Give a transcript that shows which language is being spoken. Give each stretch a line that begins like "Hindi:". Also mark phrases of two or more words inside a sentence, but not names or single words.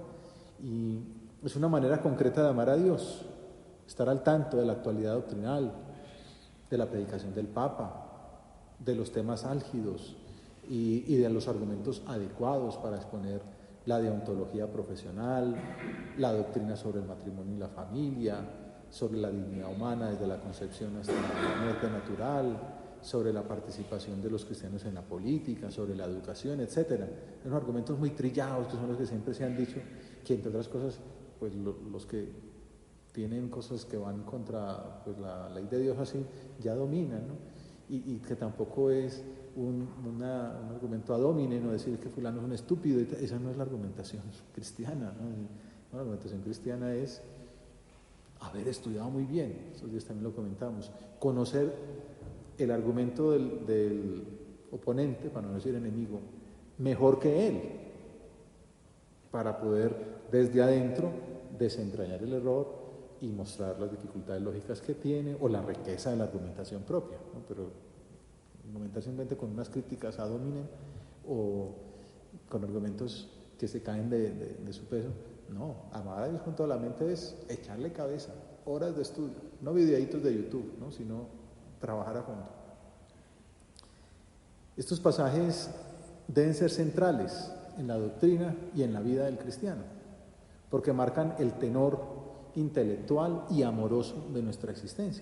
Spanish: Y es una manera concreta de amar a Dios, estar al tanto de la actualidad doctrinal, de la predicación del Papa, de los temas álgidos y de los argumentos adecuados para exponer la deontología profesional, la doctrina sobre el matrimonio y la familia, sobre la dignidad humana desde la concepción hasta la muerte natural, sobre la participación de los cristianos en la política, sobre la educación, etc. Son argumentos muy trillados, que son los que siempre se han dicho, que entre otras cosas, pues los que tienen cosas que van contra pues, la ley de Dios así, ya dominan, ¿no? Y que tampoco es un argumento
Latin: ad hominem,
Spanish: no decir que fulano es un estúpido, esa no es la argumentación cristiana, ¿no? La argumentación cristiana es haber estudiado muy bien, esos días también lo comentamos, conocer el argumento del oponente, para no decir enemigo, mejor que él, para poder desde adentro desentrañar el error y mostrar las dificultades lógicas que tiene o la riqueza de la argumentación propia, ¿no? Pero argumentar simplemente con unas críticas
Latin: ad hominem
Spanish: o con argumentos que se caen de su peso, no, amar a Dios con toda la mente es echarle cabeza, horas de estudio, no videitos de YouTube, ¿no? Sino trabajar a fondo. Estos pasajes deben ser centrales en la doctrina y en la vida del cristiano, porque marcan el tenor intelectual y amoroso de nuestra existencia.